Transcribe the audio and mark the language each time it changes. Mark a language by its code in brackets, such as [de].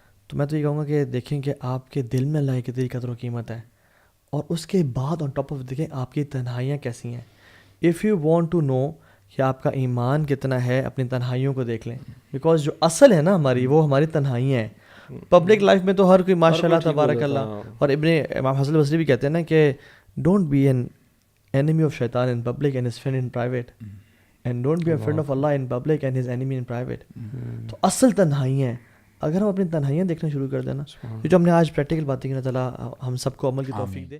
[ur] تو میں تو یہ کہوں گا کہ دیکھیں کہ آپ کے دل میں اللہ کی کتنی قدر و قیمت ہے, اور اس کے بعد [en] on top of [ur] دیکھیں آپ کی تنہائیاں کیسی ہیں. [en] if you want to know [ur] کہ آپ کا ایمان کتنا ہے, اپنی تنہائیوں کو دیکھ لیں, بیکاز جو اصل ہے نا ہماری, وہ ہماری تنہائیاں ہیں. پبلک لائف میں تو ہر کوئی ماشاء اللہ تبارک اللہ, اور امام حسن بصری بھی کہتے ہیں نا کہ [en] Don't be an enemy of shaitan in public and his friend in private, and don't be a friend of Allah in public and his enemy in private. [ur] تو اصل تنہائیاں ہیں. اگر ہم اپنی تنہائیاں دیکھنا شروع کر دینا, جو ہم نے آج پریکٹیکل باتیں کی, اللہ تعالیٰ ہم سب کو عمل کی توفیق دے.